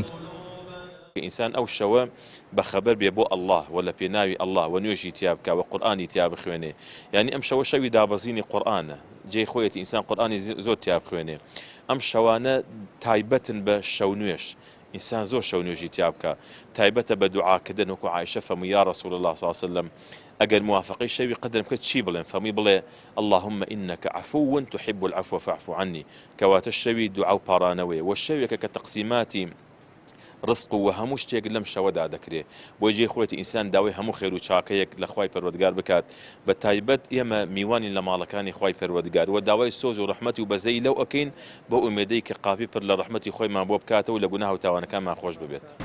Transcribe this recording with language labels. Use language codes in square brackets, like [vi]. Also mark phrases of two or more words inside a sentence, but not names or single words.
[ckb] ئینسان ئەو شەوە بەخەبەر بێ بۆ ئەڵڵاه و لە پێناوی ئەڵڵاه و نوێژی تیا بکە و قورئانی تیا بخوێنێ یعنی ئەم شەوە شەوی دابەزینی قورئانە جێی خۆیەتی ئینسان قورئانی زۆر تیا بخوێنێ. ئەم شەوانە تایبەتن بە شەو نوێش ئینسان زۆر شەو نوێژی تیا بکە تایبەتە بە دوعاکردن وەکو عایشە فەرمووی [ar] یا رەسوول الله صلی الله علیه وسلم [ckb] ئەگەر موافقەی شەوی قەدر بکەیت چی بڵێن فەرمووی بڵێ [ar] اللهم إنك عفو تحب العفو فاعف عني [ckb] کەواتە شەوی دوعا و پاڕانەوەیە و شەوێکە کە تەقسیماتی ڕزق و هەموو شتێک لەم شەوەدا دەکرێت بۆ جێی خۆیەتی ئینسان داوای هەموو خێر و چاکەیەک لە خوای پەروەردگار بکات بە تایبەت ئێمە میوانی لە ماڵەکانی خوای پەروەردگار و داوای سۆز و ڕەحمەتی و بەزەی لەو ئەکەین بۆ ئومێدەی کە قاپی پر لە ڕەحمەتی خۆیمان بۆ بکاتەوە و لە گوناه و تاوانەکانمان خۆش ببێت.